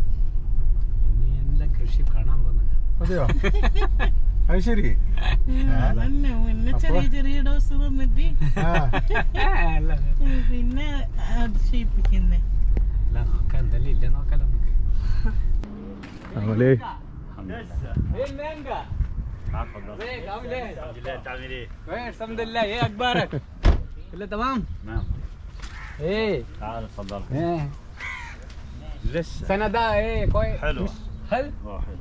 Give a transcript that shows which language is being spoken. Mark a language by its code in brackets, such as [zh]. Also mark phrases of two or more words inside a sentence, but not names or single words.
[ml] കൃഷി കാണാൻ പോകുന്നത്. അതെയോ? അത് ശരി. ചെറിയ ചെറിയ ഡോസ് തന്നിട്ട് പിന്നെ അതിശയിപ്പിക്കുന്നേ. നോക്കാം എന്തെല്ലാം ഇല്ല നോക്കാലോ നമുക്ക്. അവലേ [ar] الحمد لله. ايه اخبارك؟ كله تمام؟ نعم. ايه تعال تفضل. ايه لسه السنه ده ايه كويس؟ حلو. حلو حلو.